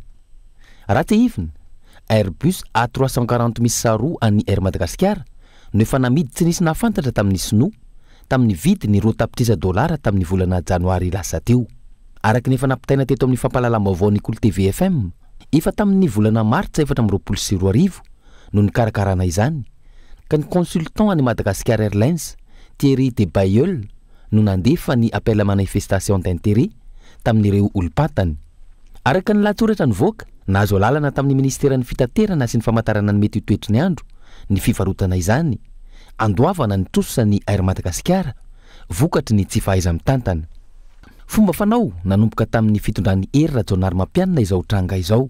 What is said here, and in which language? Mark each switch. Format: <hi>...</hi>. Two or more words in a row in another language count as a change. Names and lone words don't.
<mg>Raha te hivina, Airbus A340 miisa roa an'i Air Madagascar no efa namidy tsy nisy nahafantatra tamin'ny Sinoa tamin'ny vidiny $10 tamin'ny volana janoary lasa teo. Araka ny efa nampitaina teto amin'ny fampalalam-baovao ny Kolo TV FM, efa tamin'ny volana martsa 2024 no nikarakarana izany, ka ny consultant any Madagascar Airlines Thierry de Bayeul no nandefa ny</mg> <fr>appel à manifestation d'intérêt</fr> <mg>tamin'ireo olom-patany. Araka ny lahatsoratra nivoaka, nahazo lalana tamin'ny ministeran'ny fitaterana sy ny famantarana ny mety toetry ny andro ny fivarotana izany, andoavana ny trosan'ny Air Madagascar vokatry ny tsy fahaiza mitantana. Fomba fanao nanomboka tamin'ny fitondran'ny hery Rajaonary Mampianina izao tranga izao.</mg>